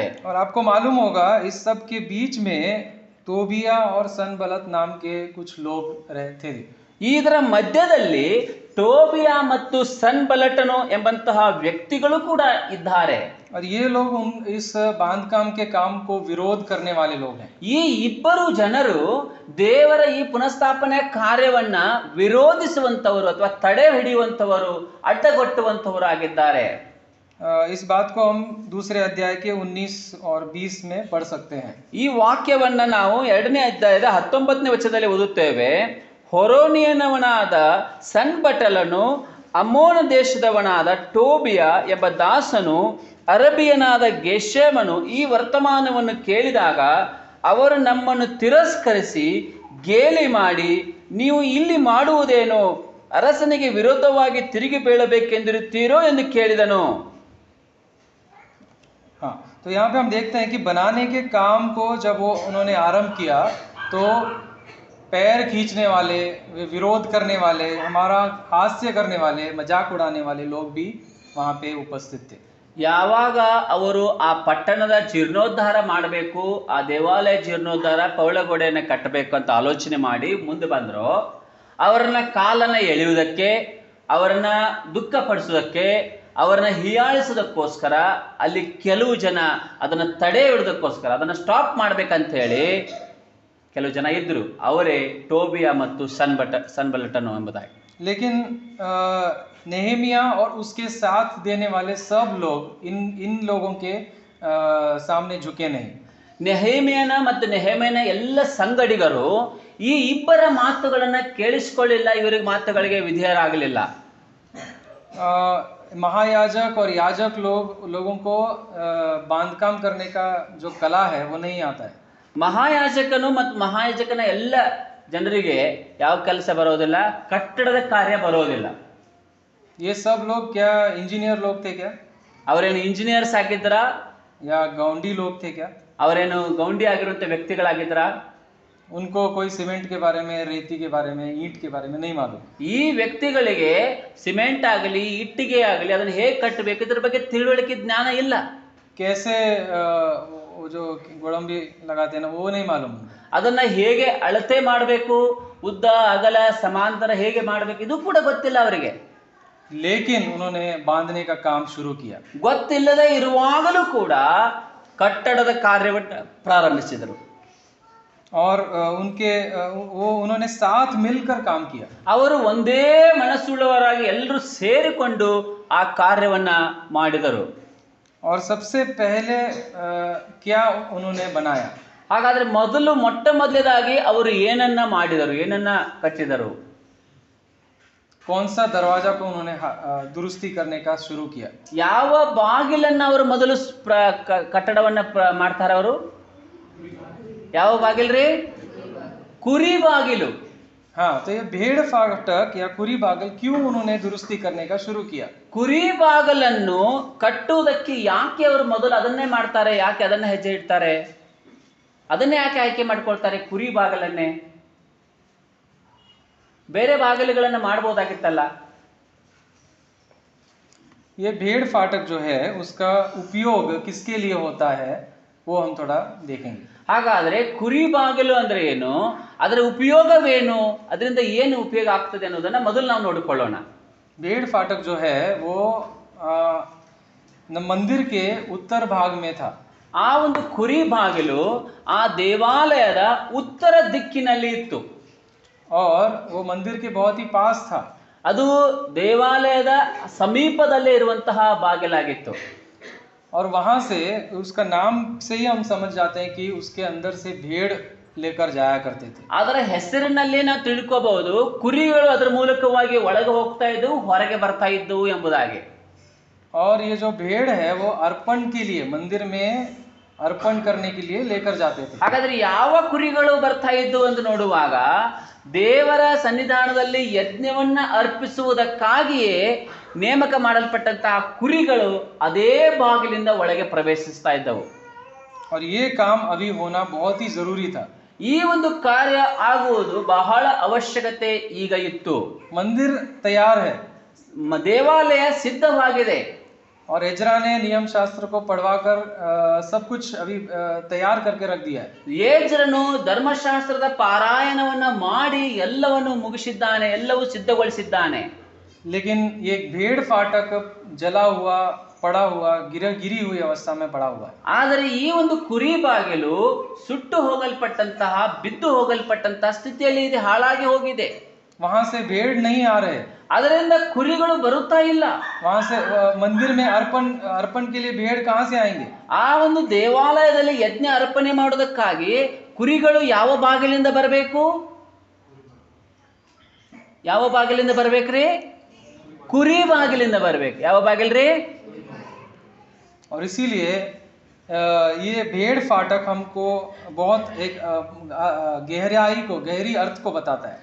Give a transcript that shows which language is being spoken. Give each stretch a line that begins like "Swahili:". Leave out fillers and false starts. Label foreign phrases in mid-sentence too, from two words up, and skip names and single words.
Hindi: और आपको मालूम होगा इस सब के बीच में तोबिया और सनबलत नाम के कुछ लोग रहते थे।
Kannada: ಇದರ ಮಧ್ಯದಲ್ಲಿ ಟೋಬಿಯಾ ಮತ್ತು ಸನ್ಬಲಟನು ಎಂಬಂತಹ ವ್ಯಕ್ತಿಗಳು ಕೂಡ ಇದ್ದಾರೆ.
Hindi: और ये लोग इस बांधकाम के काम को विरोध करने वाले लोग हैं।
Kannada: ಈ ಇಬ್ಬರು ಜನರು ದೇವರ ಈ ಪುನಃಸ್ಥಾಪನೆ ಕಾರ್ಯವನ್ನ ವಿರೋಧಿಸುವಂತವರು ಅಥವಾ ತಡೆ ಹಿಡಿಯುವಂತವರು, ಅಡ್ಡಗೊಟ್ಟುವಂತವರು ಆಗಿದ್ದಾರೆ.
Hindi: इस बात को हम दूसरे अध्याय के 19 और 20 में पढ़ सकते हैं।
Kannada: ಈ ವಾಕ್ಯವನ್ನ ನಾವು 2ನೇ ಅಧ್ಯಾಯದ 19ನೇ ವಚನದಲ್ಲಿ ಓದುತ್ತೇವೆ. ಹೊರೋನಿಯನವನಾದ ಸನ್ಬಟಲನು, ಅಮ್ಮೋನ ದೇಶದವನಾದ ಟೋಬಿಯ ಎಂಬ ದಾಸನು, ಅರಬಿಯನಾದ ಗೆಷೆಮನು ಈ ವರ್ತಮಾನವನ್ನು ಕೇಳಿದಾಗ ಅವರು ನಮ್ಮನ್ನು ತಿರಸ್ಕರಿಸಿ ಗೇಲಿ ಮಾಡಿ, ನೀವು ಇಲ್ಲಿ ಮಾಡುವುದೇನು, ಅರಸನಿಗೆ ವಿರೋಧವಾಗಿ ತಿರುಗಿ ಬೀಳಬೇಕೆಂದಿರುತ್ತೀರೋ ಎಂದು ಕೇಳಿದನು.
Hindi: हाँ, तो यहाँ पे हम देखते हैं कि बनाने के काम को जब वो उन्होंने आरंभ किया तो पैर खींचने वाले, विरोध करने वाले, हमारा हास्य करने वाले, मजाक उड़ाने वाले लोग भी वहाँ पे उपस्थित थे।
Kannada: ಯಾವಾಗ ಅವರು ಆ ಪಟ್ಟಣದ ಜೀರ್ಣೋದ್ಧಾರ ಮಾಡಬೇಕು, ಆ ದೇವಾಲಯ ಜೀರ್ಣೋದ್ಧಾರ, ಪೌಳಗೋಡೆಯನ್ನು ಕಟ್ಟಬೇಕು ಅಂತ ಆಲೋಚನೆ ಮಾಡಿ ಮುಂದೆ ಬಂದರು, ಅವರನ್ನ ಕಾಲನ್ನ ಎಳೆಯುವುದಕ್ಕೆ, ಅವರನ್ನ ದುಃಖಪಡಿಸೋದಕ್ಕೆ, ಅವರನ್ನ ಹೀಯಾಳಿಸೋದಕ್ಕೋಸ್ಕರ ಅಲ್ಲಿ ಕೆಲವು ಜನ ಅದನ್ನು ತಡೆ ಹಿಡಿದಕ್ಕೋಸ್ಕರ, ಅದನ್ನು ಸ್ಟಾಪ್ ಮಾಡ್ಬೇಕಂತ ಹೇಳಿ ಕೆಲವು ಜನ ಇದ್ರು. ಅವರೇ ಟೋಬಿಯಾ ಮತ್ತು ಸನ್ಬಲ್ಲಟನು ಎಂಬುದಾಗಿ.
Hindi: लेकिन नेहेमिया और उसके साथ देने वाले सब लोग इन लोगों के सामने झुके नहीं।
Kannada: ನೆಹೇಮಿಯನ ಮತ್ತು ನೆಹೆಮನ ಎಲ್ಲ ಸಂಗಡಿಗರು ಈ ಇಬ್ಬರ ಮಾತುಗಳನ್ನು ಕೇಳಿಸಿಕೊಳ್ಳಿಲ್ಲ, ಇವರಿಗೆ ಮಾತುಗಳಿಗೆ ವಿಧೇಯರಾಗಲಿಲ್ಲ.
Hindi: महायाजक और याजक लोगों को बांधकाम करने का जो कला है वो नहीं आता है।
Kannada: ಮಹಾಯಾಜಕನು ಮತ್ತು ಮಹಾಯಾಜಕನ ಎಲ್ಲ ಜನರಿಗೆ ಯಾವ ಕೆಲಸ ಬರೋದಿಲ್ಲ, ಕಟ್ಟಡದ ಕಾರ್ಯ ಬರೋದಿಲ್ಲ.
Hindi: ये सब लोग क्या इंजीनियर लोग थे क्या?
Kannada: ಅವರೇನು ಇಂಜಿನಿಯರ್ಸ್ ಆಗಿದ್ರ,
Hindi: या गौंडी लोग थे क्या?
Kannada: ಅವರೇನು ಗೌಂಡಿ ಆಗಿರುವಂತ ವ್ಯಕ್ತಿಗಳಾಗಿದ್ರ?
Hindi: उनको कोई सीमेंट के बारे में, रेती के बारे में, ईंट के बारे में नहीं मालूम।
Kannada: ಈ ವ್ಯಕ್ತಿಗಳಿಗೆ ಸಿಮೆಂಟ್ ಆಗಲಿ ಇಟ್ಟಿಗೆ ಆಗಲಿ ಅದನ್ನು ಹೇಗೆ ಕಟ್ಟಬೇಕು ಇದ್ರ ಬಗ್ಗೆ ತಿಳುವಳಿಕೆ ಜ್ಞಾನ ಇಲ್ಲ.
Hindi: कैसे वो जो गोड़ंबी लगाते हैं ना, वो नहीं मालूम।
Kannada: ಅದನ್ನ ಹೇಗೆ ಅಳತೆ ಮಾಡಬೇಕು, ಉದ್ದ ಅಗಲ ಸಮಾಂತರ ಹೇಗೆ ಮಾಡಬೇಕು ಇದು ಕೂಡ ಗೊತ್ತಿಲ್ಲ ಅವರಿಗೆ.
Hindi: लेकिन उन्होंने बांधने का काम शुरू किया।
Kannada: ಗೊತ್ತಿಲ್ಲದೆ ಇರುವಾಗಲೂ ಕೂಡ ಕಟ್ಟಡದ ಕಾರ್ಯವನ್ನು ಪ್ರಾರಂಭಿಸಿದರು.
Hindi: और उन्होंने साथ मिलकर काम किया।
Kannada: ಅವರು ಒಂದೇ ಮನಸ್ಸುಳ್ಳವರಾಗಿ ಎಲ್ಲರೂ ಸೇರಿಕೊಂಡು ಆ ಕಾರ್ಯವನ್ನ ಮಾಡಿದರು.
Hindi: और सबसे पहले क्या उन्होंने बनाया?
Kannada: ಹಾಗಾದ್ರೆ ಮೊಟ್ಟ ಮೊದಲೇದಾಗಿ ಅವರು ಏನನ್ನ ಮಾಡಿದರು, ಏನನ್ನ ಕಟ್ಟಿದರು?
Hindi: कौन सा दरवाजा को उन्होंने दुरुस्ती करने का शुरू किया?
Kannada: ಯಾವ ಬಾಗಿಲನ್ನ ಅವರು ಮೊದಲು ಕಟ್ಟಡವನ್ನ ಮಾಡ್ತಾರೆ ಅವರು? ಯಾವ ಬಾಗಿಲ್ರಿ? ಕುರಿ ಬಾಗಿಲು.
Hindi: हाँ, तो ये भेड़ फाटक या
Kannada: ಕುರಿ ಬಾಗಲ
Hindi: क्यों उन्होंने दुरुस्ती करने का शुरू किया?
Kannada: ಕುರಿ ಬಾಗಲನ್ನು ಕಟ್ಟುವುದಕ್ಕೆ ಯಾಕೆ ಅವರು ಮೊದಲು ಅದನ್ನೇ ಮಾಡ್ತಾರೆ? ಯಾಕೆ ಅದನ್ನ ಹೆಜ್ಜೆ ಇಡ್ತಾರೆ? ಅದನ್ನೇ ಯಾಕೆ ಆಯ್ಕೆ ಮಾಡ್ಕೊಳ್ತಾರೆ ಕುರಿ ಬಾಗಲನ್ನೇ? ಬೇರೆ ಬಾಗಿಲುಗಳನ್ನು ಮಾಡಬಹುದಾಗಿತ್ತಲ್ಲ.
Hindi: ये भेड़ फाटक जो है उसका उपयोग किसके लिए होता है वो हम थोड़ा देखेंगे।
Kannada: ಹಾಗಾದ್ರೆ ಕುರಿ ಬಾಗಿಲು ಅಂದ್ರೆ ಏನು, ಅದರ ಉಪಯೋಗವೇನು, ಅದರಿಂದ ಏನು ಉಪಯೋಗ ಆಗ್ತದೆ ಅನ್ನೋದನ್ನ ಮೊದಲು ನಾವು ನೋಡಿಕೊಳ್ಳೋಣ.
Hindi: भेड़ फाटक जो है वो मंदिर के उत्तर भाग में था।
Kannada: ಆ ಒಂದು ಕುರಿ ಬಾಗಿಲು ಆ ದೇವಾಲಯದ ಉತ್ತರ ದಿಕ್ಕಿನಲ್ಲಿ ಇತ್ತು.
Hindi: और वो मंदिर के बहुत ही पास था।
Kannada: ಅದು ದೇವಾಲಯದ ಸಮೀಪದಲ್ಲೇ ಇರುವಂತಹ ಬಾಗಿಲಾಗಿತ್ತು.
Hindi: और वहां से उसका नाम से ही हम समझ जाते हैं कि उसके अंदर से भेड़ लेकर जाया करते थे।
Kannada: ಅದರ ಹೆಸರಿನಲ್ಲಿ ನಾವು ತಿಳ್ಕೋಬಹುದು ಕುರಿಗಳು ಅದರ ಮೂಲಕವಾಗಿ ಒಳಗೆ ಹೋಗ್ತಾ ಇದ್ದವು, ಹೊರಗೆ ಬರ್ತಾ ಇದ್ದವು ಎಂಬುದಾಗಿ.
Hindi: और ये जो भेड़ है वो अर्पण के लिए, मंदिर में अर्पण करने के लिए लेकर जाते थे।
Kannada: ಹಾಗಾದ್ರೆ ಯಾವ ಕುರಿಗಳು ಬರ್ತಾ ಇದ್ದವು ಎಂದು ನೋಡುವಾಗ ದೇವರ ಸನ್ನಿಧಾನದಲ್ಲಿ ಯಜ್ಞವನ್ನ ಅರ್ಪಿಸುವುದಕ್ಕಾಗಿಯೇ ನೇಮಕ ಮಾಡಲ್ಪಟ್ಟಂತಹ ಕುರಿಗಳು ಅದೇ ಬಾಗಿಲಿಂದ ಒಳಗೆ ಪ್ರವೇಶಿಸ್ತಾ ಇದ್ದವು.
Hindi: और ये काम अभी होना बहुत ही जरूरी था।
Kannada: ಈ ಒಂದು ಕಾರ್ಯ ಆಗುವುದು ಬಹಳ ಅವಶ್ಯಕತೆ ಈಗ ಇತ್ತು.
Hindi: मंदिर तैयार है,
Kannada: ದೇವಾಲಯ ಸಿದ್ಧವಾಗಿದೆ.
Hindi: और एजरा ने नियम शास्त्र को पढ़वाकर सब कुछ अभी तैयार करके रख दिया है।
Kannada: ಏಜ್ರನು ಧರ್ಮಶಾಸ್ತ್ರದ ಪಾರಾಯಣವನ್ನ ಮಾಡಿ ಎಲ್ಲವನ್ನು ಮುಗಿಸಿದ್ದಾನೆ, ಎಲ್ಲವೂ ಸಿದ್ಧಗೊಳಿಸಿದ್ದಾನೆ.
Hindi: लेकिन ये भेड़ फाटक जला हुआ, पड़ा हुआ, गिरी हुई अवस्था में पड़ा हुआ है।
Kannada: ಆದರೆ ಈ ಒಂದು ಕುರಿ ಬಾಗಿಲು ಸುಟ್ಟು ಹೋಗಲ್ಪಟ್ಟಂತಹ, ಬಿದ್ದು ಹೋಗಲ್ಪಟ್ಟಂತಹ ಸ್ಥಿತಿಯಲ್ಲಿ ಇದೆ, ಹಾಳಾಗಿ ಹೋಗಿದೆ.
Hindi: वहां से भेड़ नहीं आ रहे,
Kannada: ಅದರಿಂದ ಕುರಿಗಳು ಬರುತ್ತಾ ಇಲ್ಲ.
Hindi: वहां से मंदिर में अर्पण अर्पण के लिए भेड़ कहाँ से आएंगे?
Kannada: ಆ ಒಂದು ದೇವಾಲಯದಲ್ಲಿ ಯಜ್ಞ ಅರ್ಪಣೆ ಮಾಡೋದಕ್ಕಾಗಿ ಕುರಿಗಳು ಯಾವ ಬಾಗಿಲಿಂದ ಬರಬೇಕು? ಯಾವ ಬಾಗಿಲಿಂದ ಬರ್ಬೇಕ್ರಿ? ಕುರಿ ಬಾಗಿಲಿಂದ ಬರ್ಬೇಕು. ಯಾವ ಬಾಗಿಲ್ರಿ?
Hindi: और इसीलिए ये भेड़ फाटक हमको बहुत एक गहराई को, गहरी अर्थ को बताता है.